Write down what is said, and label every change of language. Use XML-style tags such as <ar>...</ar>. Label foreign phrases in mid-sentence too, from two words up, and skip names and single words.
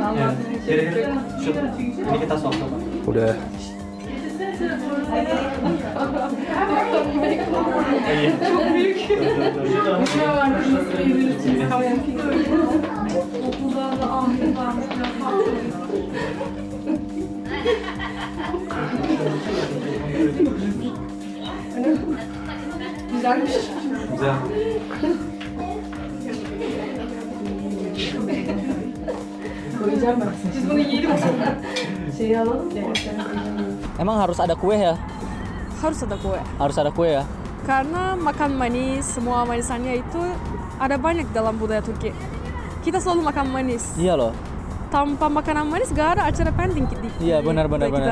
<id>Allah Ini kita sok. Udah.</id> <tr>ne var nasıl yedirirsiniz? Okullarda ahmet varmış. Güzelmiş. Güzel. Koyacağım ben. Siz bunu yiyelim. Şeyi alalım da.</tr> <id>Emang harus ada kue ya? Harus ada kue. Harus ada kue ya? Karena makan manis, semua manisannya itu ada banyak dalam budaya Turki. Kita selalu makan manis. Iya loh. Tanpa makanan manis gak ada acara penting Iya benar. budaya kita.</id>